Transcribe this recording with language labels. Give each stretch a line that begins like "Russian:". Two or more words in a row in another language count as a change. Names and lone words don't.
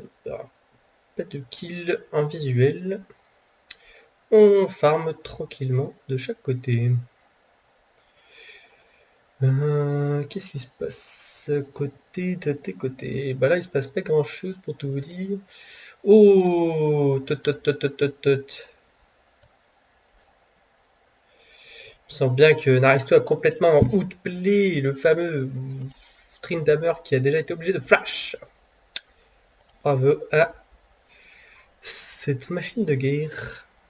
French: Pas de kill en visuel. On farm tranquillement de chaque côté. Qu'est-ce qui se passe côté de tes côtés? Bah là il se passe pas grand chose pour tout vous dire. Oh tot tot tot tot tot tot. Je sens bien que Naristo a complètement outplay le fameux Tryndamere qui a déjà été obligé de flash. Bravo à cette machine de guerre.